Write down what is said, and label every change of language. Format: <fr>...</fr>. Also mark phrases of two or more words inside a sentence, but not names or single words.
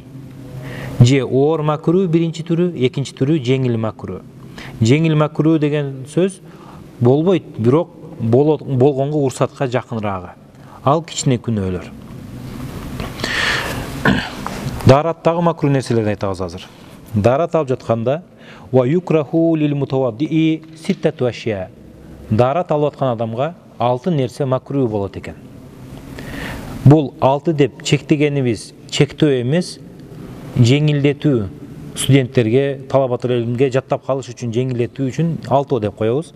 <ky>Же оор макрух биринчи түрү, экинчи түрү жеңил макрух. Жеңил макрух деген сөз болбойт, бирок болгонго урсатка жакынырагы. Ал кичине күнөөлөр. Дараттагы макрух нерселерди айтабыз азыр. Дарат алып жатканда</ky> <ar>ويكره للمتوضئ ستة أشياء.</ar> <ky>Дарат алып аткан адамга 6 нерсе макрух болот экен. Бул 6 деп чектегенибиз чектөө эмес, жеңилдетүү. Студенттерге, талабатыл илимге жаттап калыш үчүн, жеңилдетүү үчүн 6 деп коебуз.</ky>